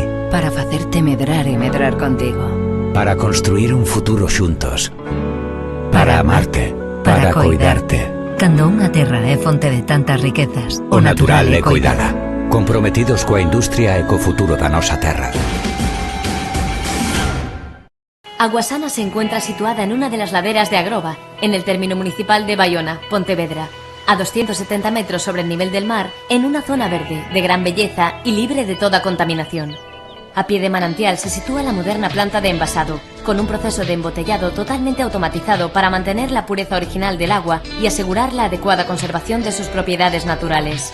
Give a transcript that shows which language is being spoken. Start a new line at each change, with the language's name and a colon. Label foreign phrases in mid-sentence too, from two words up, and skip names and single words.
Galician: para facerte medrar e medrar contigo, para construir un futuro xuntos, para amarte, para coidarte. Cando unha terra é fonte de tantas riquezas, O natural é coidala. Comprometidos coa industria e co futuro da nosa terra.
Spanish: Aguasana se encuentra situada en una de las laderas de Agroba, en el término municipal de Bayona, Pontevedra, a 270 metros sobre el nivel del mar, en una zona verde, de gran belleza y libre de toda contaminación. A pie de manantial se sitúa la moderna planta de envasado, con un proceso de embotellado totalmente automatizado para mantener la pureza original del agua y asegurar la adecuada conservación de sus propiedades naturales.